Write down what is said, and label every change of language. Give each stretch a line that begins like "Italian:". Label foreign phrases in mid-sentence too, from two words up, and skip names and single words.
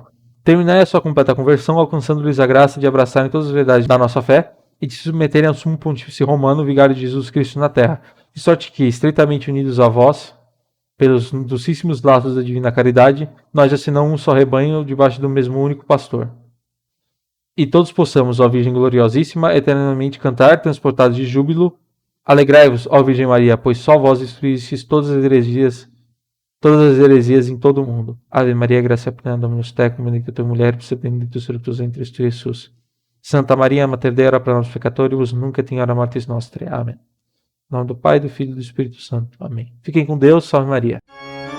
Portuguese: Terminai a sua completa conversão, alcançando-lhes a graça de abraçarem todas as verdades da nossa fé e de se submeterem ao sumo pontífice romano, vigário de Jesus Cristo na terra, de sorte que, estreitamente unidos a vós, pelos docíssimos laços da divina caridade, nós assinamos um só rebanho debaixo do mesmo único pastor. E todos possamos, ó Virgem gloriosíssima, eternamente cantar, transportados de júbilo. Alegrai-vos, ó Virgem Maria, pois só vós destruístes todas as heresias em todo o mundo.
Latin: Ave Maria, gracia plena, Dominus tecum, benedicta tu mulieribus, et benedictus fructus ventris tui, Jesus. Santa Maria, Mater Dei, ora pro nobis peccatoribus, nunc et in hora mortis nostre.
Portuguese: Amém. Em nome do Pai, do Filho e do Espírito Santo. Amém. Fiquem com Deus. Salve Maria.